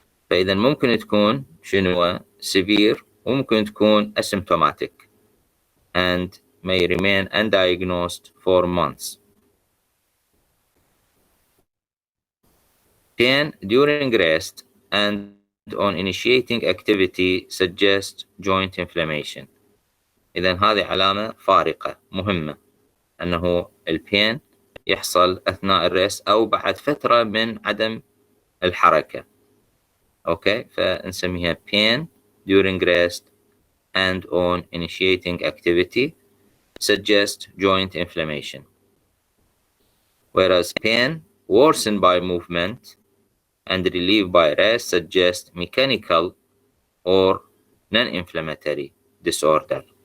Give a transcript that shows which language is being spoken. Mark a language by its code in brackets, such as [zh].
[ar] فإذا ممكن تكون شنو [en] severe [ar] وممكن تكون [en] asymptomatic and may remain undiagnosed for months. Pain during rest and on initiating activity suggests joint inflammation. [ar] إذن هذه علامة فارقة مهمة، أنه البين يحصل أثناء الريست أو بعد فترة من عدم الحركة. أوكي، فنسميها [en] pain during rest and on initiating activity suggests joint inflammation. Whereas pain worsened by movement and relieved by rest suggests mechanical or non-inflammatory disorder.